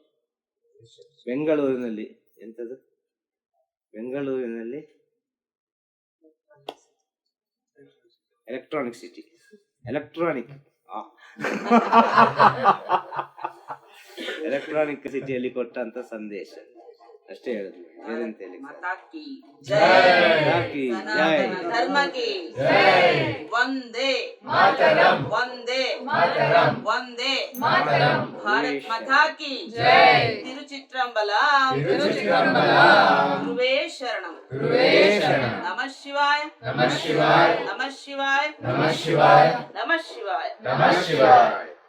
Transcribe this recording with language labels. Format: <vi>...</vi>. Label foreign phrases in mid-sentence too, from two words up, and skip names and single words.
<kn>ಬೆಂಗಳೂರಿನಲ್ಲಿ ಎಂಥದ್ದು, ಬೆಂಗಳೂರಿನಲ್ಲಿ ಎಲೆಕ್ಟ್ರಾನಿಕ್ ಸಿಟಿ, ಎಲೆಕ್ಟ್ರಾನಿಕ್ ಎಲೆಕ್ಟ್ರಾನಿಕ್ ಸಿಟಿಯಲ್ಲಿ ಕೊಟ್ಟಂತ ಸಂದೇಶ ಅಷ್ಟೇ ಹೇಳುದು, ಬೇರೆಂತ ಹೇಳಿ.</kn> <sa>ವಂದೇ ಮಾತರಂ, ವಂದೇ ಮಾತರಂ, ವಂದೇ ಮಾತರಂ,</sa> <hi>भारत माता की जय.</hi> <sa>ತಿರುಚಿತ್ರಂಬಲಂ, ತಿರುಚಿತ್ರಂಬಲಂ, ಗುರುವೇ ಶರಣಂ, ಗುರುವೇ ಶರಣಂ. ನಮಃ ಶಿವಾಯ, ನಮಃ ಶಿವಾಯ, ನಮಃ ಶಿವಾಯ, ನಮಃ ಶಿವಾಯ, ನಮಃ ಶಿವಾಯ, ನಮಃ ಶಿವಾಯ.</sa>